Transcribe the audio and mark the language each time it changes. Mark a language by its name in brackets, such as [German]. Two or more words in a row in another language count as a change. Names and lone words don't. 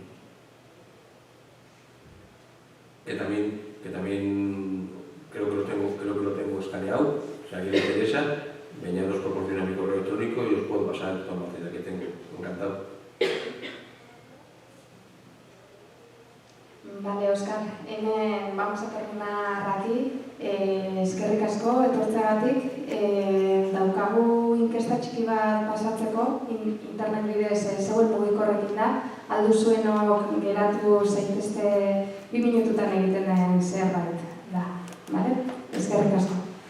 [Spanish] Que también creo que lo tengo escaneado. Si a alguien le interesa, venga, os proporciona mi correo electrónico y os puedo pasar toda la material que tengo. Encantado. Vale, Óscar, hemen vamos a terminar aquí. [Basque] Eskerrik asko, etortzeagatik. Daukagu inkesta txiki bat pasatzeko, internet bidez zeuen mugikorrekin da. Alduzuenok geratu zaitezte 2 minututan egiten den zerbait da. Vale? Eskerrik asko.